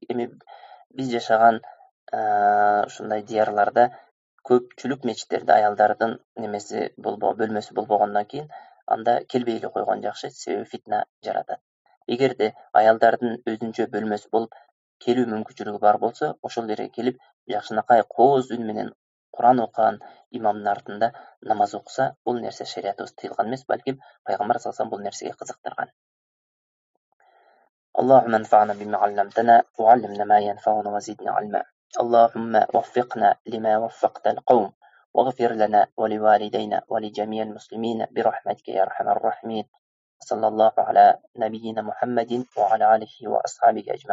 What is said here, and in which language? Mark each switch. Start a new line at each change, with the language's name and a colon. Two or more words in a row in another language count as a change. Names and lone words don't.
Kyrgyz: Эми биз жашаган ушундай диярларда көпчүлүк мечиттерде аялдардын немеси бөлмөсү болбогондон кийин анда келбей эле койгон жакшы, себеби фитна жаратат. Эгерде аялдардын өзүнчө бөлмөсү болуп келүү мүмкүнчүлүгү бар болсо, ошол жерге келип жакшынакай кооз үн менен Кур'ан окуган имамдын артында намаз окуса, бул нерсе шариятыбыз тыйылган эмес, балким пайгамбар
Arabic: صلى الله عليه
Kyrgyz: бул нерсеге кызыктырган.
Arabic: اللهم انفعنا بما علمتنا وعلمنا ما ينفعنا وزدنا علما. اللهم وفقنا لما وفقت القوم واغفر لنا ولوالدينا ولجميع المسلمين برحمتك يا أرحم الراحمين. صلى الله على نبينا محمد وعلى آله وأصحابه أجمعين.